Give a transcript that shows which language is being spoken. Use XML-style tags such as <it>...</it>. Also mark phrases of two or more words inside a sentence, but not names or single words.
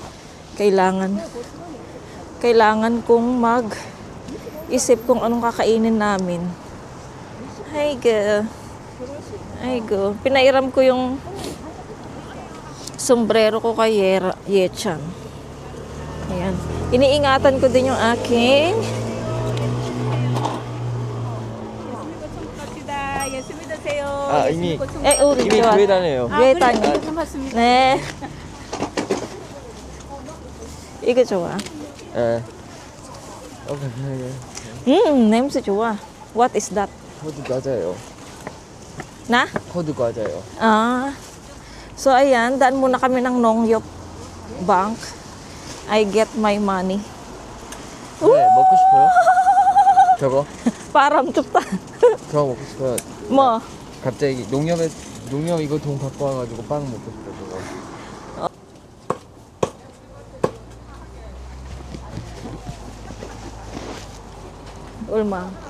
<tl>Kailangan kong mag-isip kung anong kakainin namin. Ay go. Pinairam ko yung sombrero ko kay Yechan. Ayan. Iniingatan ko din yung aking</tl> <ko>이미 우리 이미 좋아. 구해다녀요. 네. 이거 좋아. 예. 냄새 좋아.</ko> <en>What is that?</en> <ko>코드 과자예요. Na? 코드 과자예요.</ko> <tl>So ayan, daan muna kami ng Nongyop Bank.</tl> <en>I get my money.</en> <ko>네, 먹고 싶어요? 저거? Parang 춥다. 저거 먹고 싶어요. 뭐? 갑자기 농협 이거 돈 갖고 와가지고 빵 먹고 싶어요. 저거. 얼마?</ko>